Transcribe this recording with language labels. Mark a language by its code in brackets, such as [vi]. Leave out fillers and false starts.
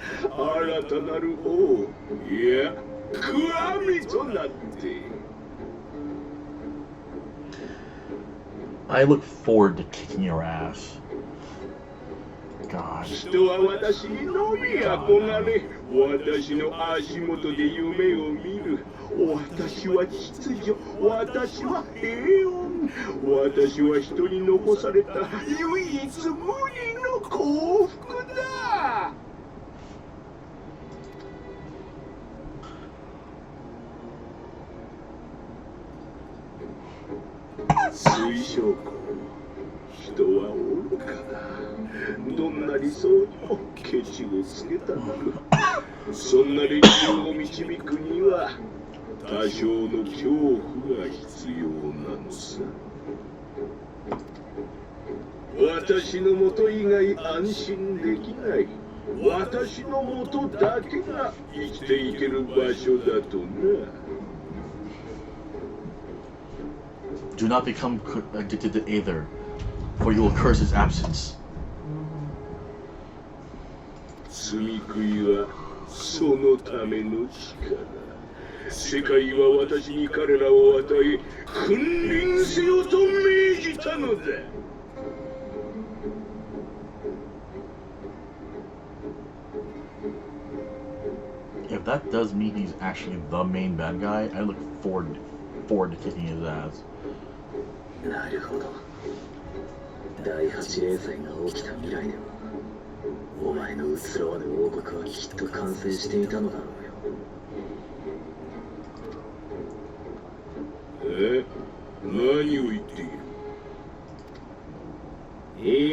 [ja] 新たなる王、いや極みとなって。 [en] I look forward to kicking your ass. God. [ja] 人は私にのみ憧れ、私の足元で夢を見る。私は秩序、私は平穏、私は人に残された唯一無二の幸福だ。水晶湖、人は愚かだ。どんな理想にもケチをつけたがる。そんな連中を導くには多少の恐怖が必要なのさ。私のもと以外安心できない。私のもとだけが生きていける場所だとな。 [en] Do not become addicted to Aether, for you will curse his absence. [ja] 罪食いはそのための力。世界は私に彼らを与え、君臨せよと命じたのだ。 [en] If that does mean he's actually the main bad guy, I look forward to kicking his ass. [ja] なるほど。第8連載が起きた未来では、お前の移ろわぬ王国はきっと完成していたのだろうよ。何を言っている？